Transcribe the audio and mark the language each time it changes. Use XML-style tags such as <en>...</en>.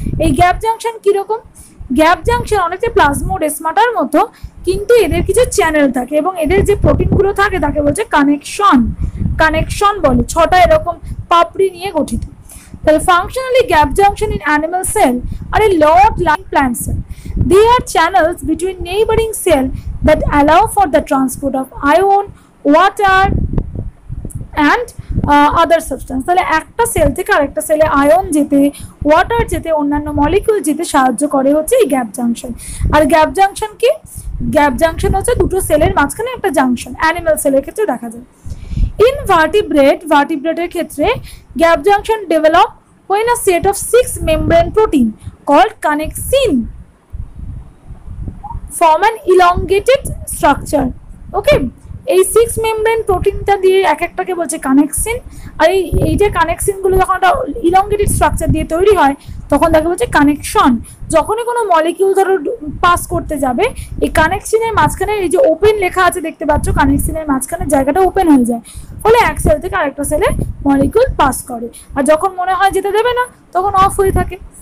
<bn>এই gap junction কিরকম? Gap junction অনেকটা প্লাজমোডেসমাটার মতো, কিন্তু এদের কিছু চ্যানেল থাকে এবং এদের যে প্রোটিনগুলো থাকে তাকে বলছে কানেকশন বলে। 6টা এরকম পাপড়ি নিয়ে গঠিত। তাহলে</bn> <en>Functionally gap junction in animal cell are a lot like plant cell. They are channels between neighboring cell that allow for the transport of ion, water and other substance.</en> <bn>তাহলে একটা সেল থেকে আরেকটা সেলে আয়ন যেতে, water যেতে, অন্যান্য molecule যেতে সাহায্য করে হচ্ছে এই গ্যাপ জাংশন। আর গ্যাপ জাংশন কি? গ্যাপ জাংশন হচ্ছে দুটো সেলের মাঝখানে একটা জাংশন, অ্যানিমাল সেলের ক্ষেত্রে দেখা যায়।</bn> <en>In ভার্টিব্রেটের ক্ষেত্রে gap junction develop when a set of 6 membrane protein called connexin form an elongated structure.</en> <bn>ওকে, এই 6 মেমব্রেন প্রোটিনটা দিয়ে এক একটাকে বলছে কানেক্সিন, আর এইটা কানেক্সিনগুলো যখন একটা ইলংগেটেড স্ট্রাকচার দিয়ে তৈরি হয় তখন তাকে বলছে কানেকশন। যখনই কোনো মলিকিউল ধরো পাস করতে যাবে, এই কানেক্সিনের মাঝখানে এই যে ওপেন লেখা আছে দেখতে পাচ্ছ, কানেক্সিনের মাঝখানে জায়গাটা ওপেন হয়ে যায়, ফলে এক সেল থেকে আরেকটা সেলে মলিকিউল পাস করে, আর যখন মনে হয় যেতে দেবে না তখন অফ হয়ে থাকে।</bn>